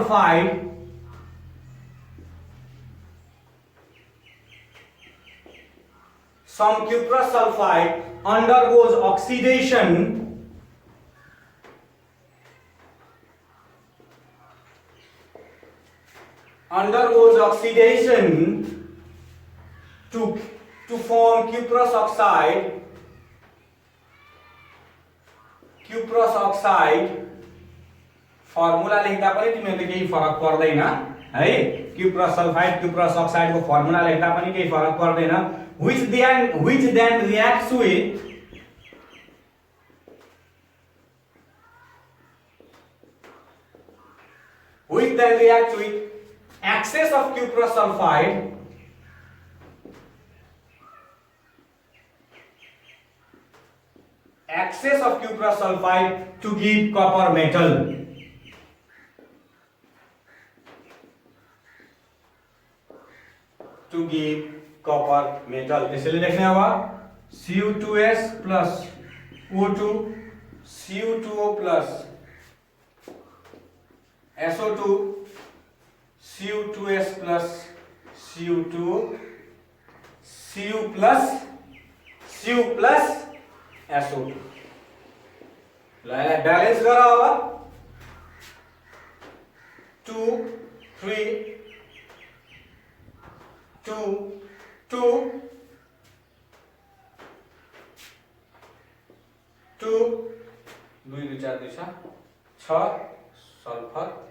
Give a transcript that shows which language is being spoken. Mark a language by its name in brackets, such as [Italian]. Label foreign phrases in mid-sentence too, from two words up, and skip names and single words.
[English] sulfide undergoes oxidation to form cuprous oxide [Nepali] फर्मुला लेख्दा पनि तिमीहरुले केही फरक पर्दैन है [English] cuprous oxide [Nepali] को फर्मुला लेख्दा पनि केही फरक पर्दैन [English] which then reacts with excess of cuprous sulfide to give copper metal [Nepali] त्यसैले लेख्ने अब Cu2s plus O2 Cu2O plus SO2 Cu2s plus Cu2 Cu plus SO2 ल यसलाई ब्यालेन्स गर अब 2 3 2 2 2 2 2 4 2 6 सल्फर